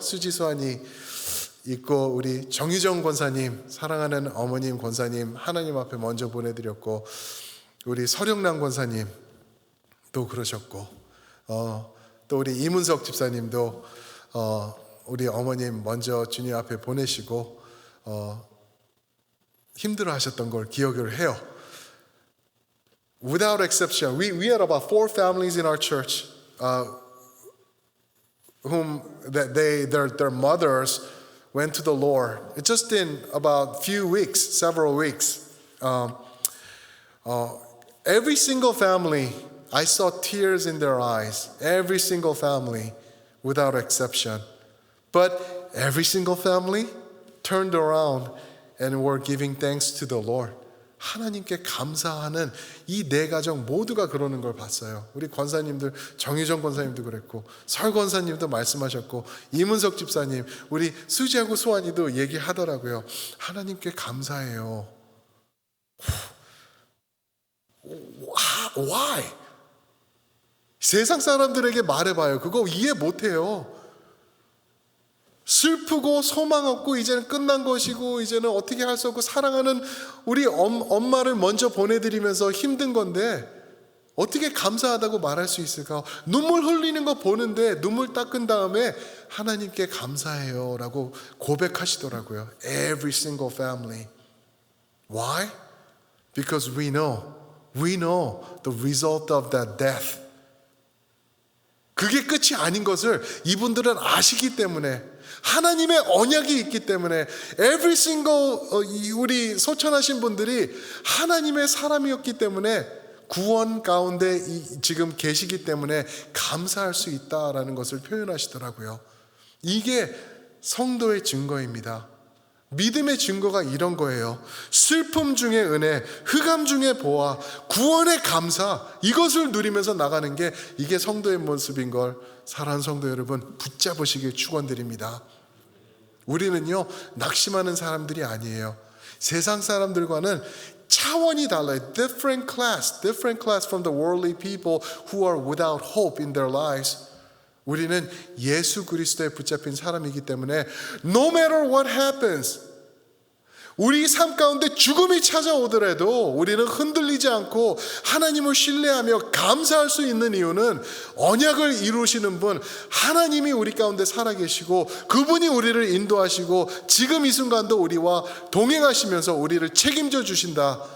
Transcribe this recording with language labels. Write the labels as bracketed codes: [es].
[ko] 수지 수환이 있고 우리 정유정 권사님 사랑하는 어머님 권사님 하나님 앞에 먼저 보내드렸고 우리 서령란 권사님도 그러셨고 또 우리 이문석 집사님도 우리 어머님 먼저 주님 앞에 보내시고 힘들어하셨던 걸 기억을 해요. [en] Without exception, we had about 4 families in our church whom that their mothers went to the Lord. Just in about few weeks, several weeks. Every single family, I saw tears in their eyes. Every single family, without exception. But every single family turned around and were giving thanks to the Lord. [ko] 하나님께 감사하는 이 네 가정 모두가 그러는 걸 봤어요. 우리 권사님들, 정유정 권사님도 그랬고 설 권사님도 말씀하셨고 이문석 집사님, 우리 수지하고 수환이도 얘기하더라고요. 하나님께 감사해요. [en] Why? [ko] 세상 사람들에게 말해봐요. 그거 이해 못해요. 슬프고 소망 없고 이제는 끝난 것이고 이제는 어떻게 할 수 없고 사랑하는 우리 엄마를 먼저 보내드리면서 힘든 건데 어떻게 감사하다고 말할 수 있을까? 눈물 흘리는 거 보는데 눈물 닦은 다음에 하나님께 감사해요 라고 고백하시더라고요. [en] Every single family. Why? Because we know the result of that death. [ko] 그게 끝이 아닌 것을 이분들은 아시기 때문에 하나님의 언약이 있기 때문에 [en] every single [ko] 우리 소천하신 분들이 하나님의 사람이었기 때문에 구원 가운데 지금 계시기 때문에 감사할 수 있다라는 것을 표현하시더라고요. 이게 성도의 증거입니다. 믿음의 증거가 이런 거예요. 슬픔 중에 은혜, 흑암 중에 보아, 구원의 감사, 이것을 누리면서 나가는 게 이게 성도의 모습인 걸 사랑하는 성도 여러분 붙잡으시길 축원드립니다. 우리는요 낙심하는 사람들이 아니에요. 세상 사람들과는 차원이 달라요. [en] Different class from the worldly people who are without hope in their lives. [ko] 우리는 예수 그리스도에 붙잡힌 사람이기 때문에 [en] No matter what happens, [ko] 우리 삶 가운데 죽음이 찾아오더라도 우리는 흔들리지 않고 하나님을 신뢰하며 감사할 수 있는 이유는 언약을 이루시는 분 하나님이 우리 가운데 살아계시고 그분이 우리를 인도하시고 지금 이 순간도 우리와 동행하시면서 우리를 책임져 주신다.